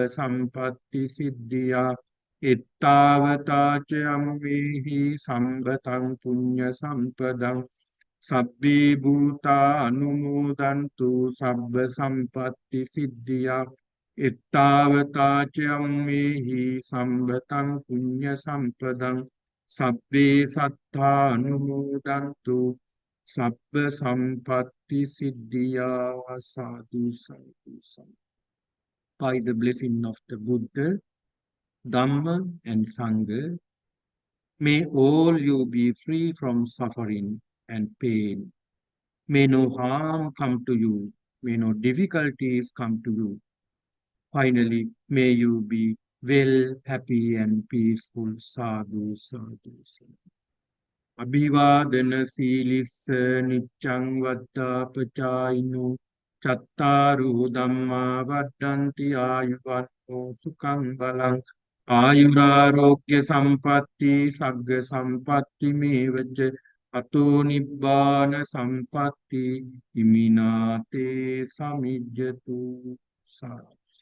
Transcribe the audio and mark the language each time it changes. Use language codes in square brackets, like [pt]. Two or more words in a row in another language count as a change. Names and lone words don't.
[pi] sampatti siddhya ittavata cammehi sambatan punya sampadang sabbe bhuta anumodantu sabba sampatti siddhya ittavata cammehi sambatan punya sampadang sabbe sattha anumodantu sabba sampatti siddhya sadhu sadhu sadhu. [en] By the blessing of the Buddha, Dhamma, and Sangha, may all you be free from suffering and pain. May no harm come to you. May no difficulties come to you. Finally, may you be well, happy, and peaceful. [pi] Sadhu, sadhu, sadhu. Abhivadana silissa niccang vaddapachayino cattaru dhamma vaddanti ayuvanno sukhang balang ayurarogya sampatti sagga sampatti mevaca ato nibbana sampatti iminate samijjatu.